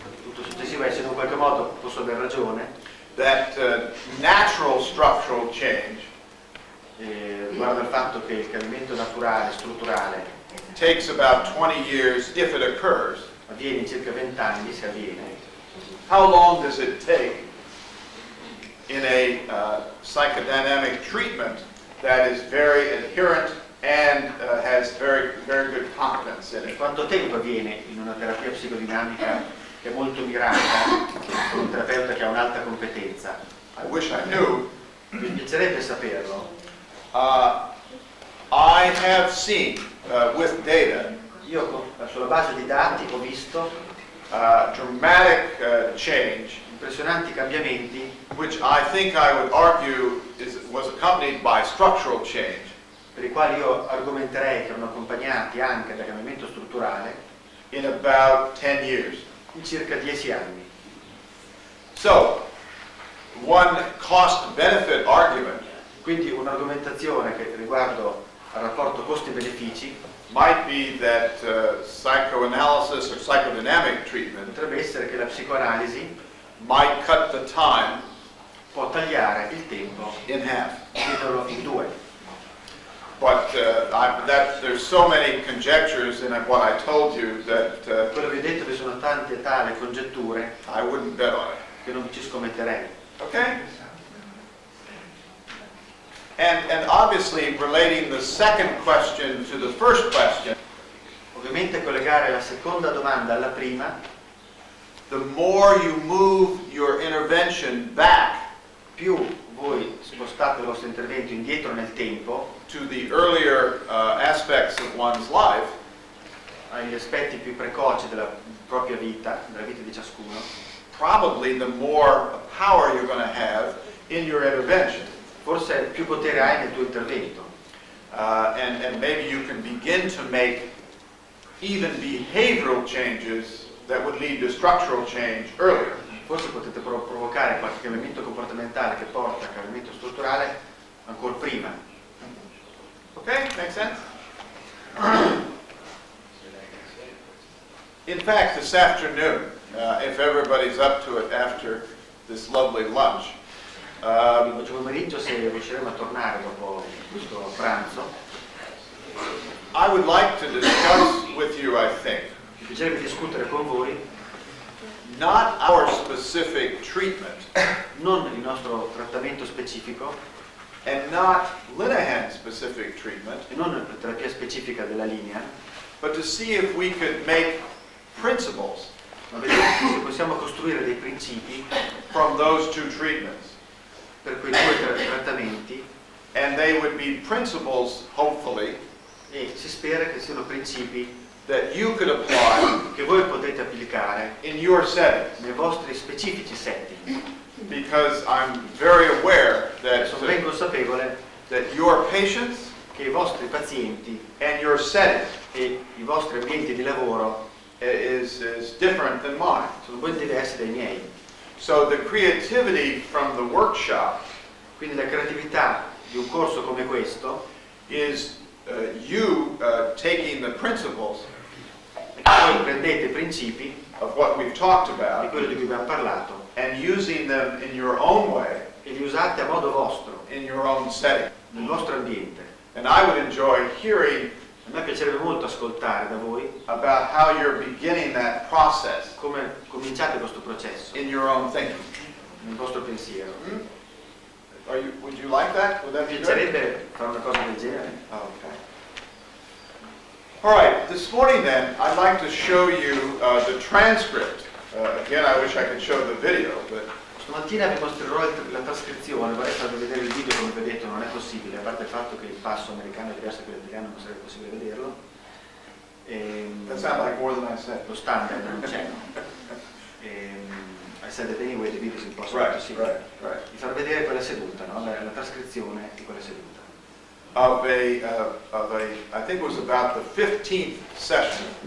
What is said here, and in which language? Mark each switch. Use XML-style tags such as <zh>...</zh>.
<it>Tutto successivo è se in un qualche modo posso aver ragione,</it> <en>natural structural change</en> <it>riguardo al fatto che il cambiamento naturale, strutturale,</it> <en>takes about 20 years if it occurs.</en> <it>avviene in circa 20 anni, se avviene.</it> <en>How long does it take in a psychodynamic treatment that is very adherent and has very, very good confidence in it?</en> <it>Quanto tempo avviene in una terapia psicodinamica che è molto mirata, con un terapeuta che ha un'alta competenza?</it> <en>I wish I knew.</en> <it>Mi piacerebbe saperlo.</it> <en>I have seen with data</en> <it>Io sulla base di dati ho visto</it> <en>dramatic change,</en> <it>impressionanti cambiamenti,</it> <en>which I think I would argue was accompanied by structural change.</en> <it>per i quali io argomenterei che erano accompagnati anche da cambiamento strutturale,</it> <en>In about 10 years.</en> <it>in circa 10 anni.</it> <en>So, one cost-benefit argument</en> <it>Quindi un'argomentazione che riguardo al rapporto costi-benefici</it> <en>might be that psychoanalysis or psychodynamic treatment</en> <it>potrebbe essere che la psicoanalisi</it> <en>might cut the time</en> <it>può tagliare il tempo,</it> <en>in half.</en> <it>dividerlo in due.</it> <en>But there's so many conjectures in what I told you that</en> <it>Quello che vi ho detto, vi sono tante e tali congetture</it> <en>I wouldn't bet on it.</en> <it>che non ci scommetterei.</it> <en>Okay? And obviously relating the second question to the first question,</en> <it>Ovviamente collegare la seconda domanda alla prima,</it> <en>the more you move your intervention back</en> <it>più voi spostate il vostro intervento indietro nel tempo,</it> <en>to the earlier aspects of one's life,</en> <it>agli aspetti più precoci della propria vita, della vita di ciascuno,</it> <en>probably the more power you're going to have in your intervention.</en> <it>forse più potere hai nel tuo intervento.</it> <en>And maybe you can begin to make even behavioral changes that would lead to structural change earlier.</en> <it>Forse potete provocare qualche cambiamento comportamentale che porta a cambiamento strutturale ancora prima.</it> <en>Okay, makes sense? In fact, this afternoon, if everybody's up to it after this lovely lunch,</en> <it>Oggi pomeriggio, se riusciremo a tornare dopo questo pranzo,</it> <en>I would like to discuss with you, I think,</en> <it>mi piacerebbe discutere con voi</it> <en>not our specific treatment</en> <it>non il nostro trattamento specifico</it> <en>and not Linehan specific treatment,</en> <it>e non la terapia specifica della linea,</it> <en>but to see if we could make principles</en> <it>ma vedere se possiamo costruire dei principi</it> <en>from those two treatments.</en> <it>per quei due trattamenti,</it> <en>And they would be principles, hopefully,</en> <it>e si spera che siano principi</it> <en>that you could apply</en> <it>che voi potete applicare</it> <en>in your settings.</en> <it>nei vostri specifici setting.</it> <en>Because I'm very aware</en> <it>Sono ben consapevole</it> <en>that your patients</en> <it>che che i vostri pazienti</it> <en>and your setting</en> <it>e i vostri ambienti di lavoro</it> <en>is different than mine.</en> <it>sono ben diversi dai miei.</it> <en>So the creativity from the workshop</en> <it>Quindi la creatività di un corso come questo</it> <en>is you taking the principles</en> <it>è che voi prendete i principi</it> <en>of what we've talked</en> <it>di</it> <en>about</en> <it>quello di cui abbiamo parlato</it> <en>and using them in your own way,</en> <it>e li usate a modo vostro,</it> <en>in your own setting.</en> <it>nel vostro ambiente.</it> <en>And I would enjoy hearing</en> <it>A me piacerebbe molto ascoltare da voi</it> <en>about how you're beginning that process</en> <it>come cominciate questo processo</it> <en>in your own thinking.</en> <it>nel vostro pensiero.</it> <en>Would you like that? Would that</en> <it>Mi</it> <en>be good?</en> <it>piacerebbe fare una cosa del genere.</it> <en>Okay. All right, this morning then, I'd like to show you the transcript. Again, I wish I could show the video, but</en> <it>Stamattina vi mostrerò la trascrizione, vorrei farvi vedere il video, come vi ho detto non è possibile, a parte il fatto che il passo americano è diverso da quello italiano, non sarebbe possibile vederlo.</it> <en>that sounds like more than I said.</en> <it>Lo standard non c'è.</it> <en>I said that anyway the video is impossible Right, to see. right.</en> <it>Vi farò vedere quella seduta, no? la trascrizione di quella seduta.</it> <en>I think it was about the 15th session</en>